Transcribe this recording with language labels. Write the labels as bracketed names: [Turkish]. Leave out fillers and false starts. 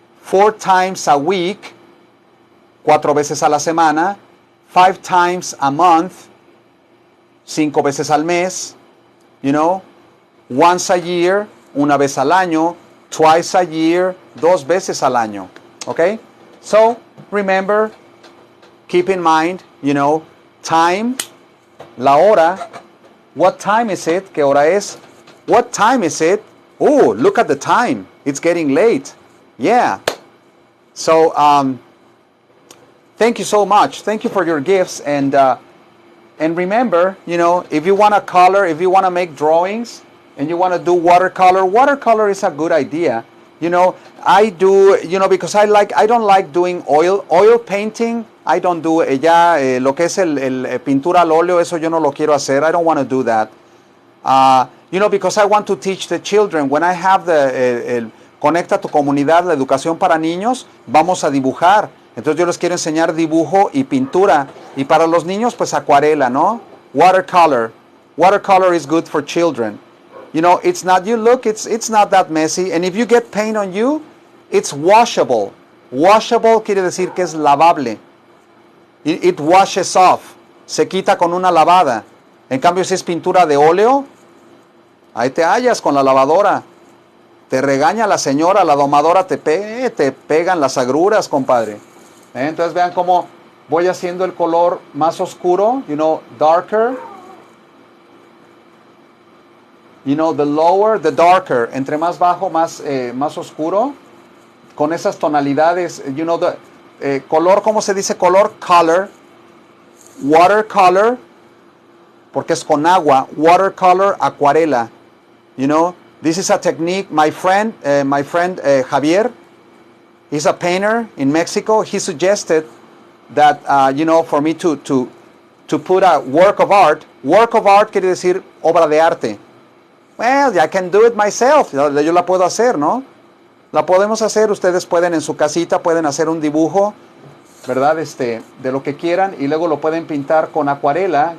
[English] 4 times a week, [Spanish] 4 veces a la semana. [English] 5 times a month, [Spanish] 5 veces al mes. [English] You know, once a year, [Spanish] una vez al año. [English] Twice a year, [Spanish] 2 veces al año. [English] Okay? So, remember, keep in mind, you know, time, [Spanish] la hora. [English] What time is it? [Spanish] ¿Qué hora es? [English] What time is it? Oh, look at the time. It's getting late. Yeah. So, thank you so much. Thank you for your gifts. And remember, you know, if you want to color, if you want to make drawings, and you want to do watercolor is a good idea. You know, I do, you know, because I don't like doing oil painting. I don't do [Spanish] lo que es el pintura al óleo, eso yo no lo quiero hacer. [English] I don't want to do that. You know, because I want to teach the children. When I have [Spanish] Conecta tu comunidad, la educación para niños, vamos a dibujar. Entonces yo les quiero enseñar dibujo y pintura. Y para los niños, pues acuarela, ¿no? [English] Watercolor. Watercolor is good for children. You know, it's not, you look, it's not that messy. And if you get paint on you, it's washable. [Spanish] Washable quiere decir que es lavable. [English] It washes off. [Spanish] Se quita con una lavada. En cambio, si es pintura de óleo, ahí te hallas con la lavadora. Te regaña la señora, la domadora, te pegan las agruras, compadre. Entonces vean cómo voy haciendo el color más oscuro, [English] you know, darker. You know, the lower, the darker. [Spanish] Entre más bajo, más oscuro. Con esas tonalidades, [English] you know, [Spanish] color, ¿cómo se dice? Color, color. Watercolor, porque es con agua. Watercolor, acuarela. [English] You know, this is a technique. My friend Javier, he's a painter in Mexico. He suggested that, you know, for me to put a work of art. Work of art [Spanish] quiere decir obra de arte. [English] Well, I can do it myself. [Spanish] Yo la puedo hacer, ¿no? La podemos hacer. Ustedes pueden en su casita, pueden hacer un dibujo, ¿verdad? De lo que quieran, y luego lo pueden pintar con acuarela.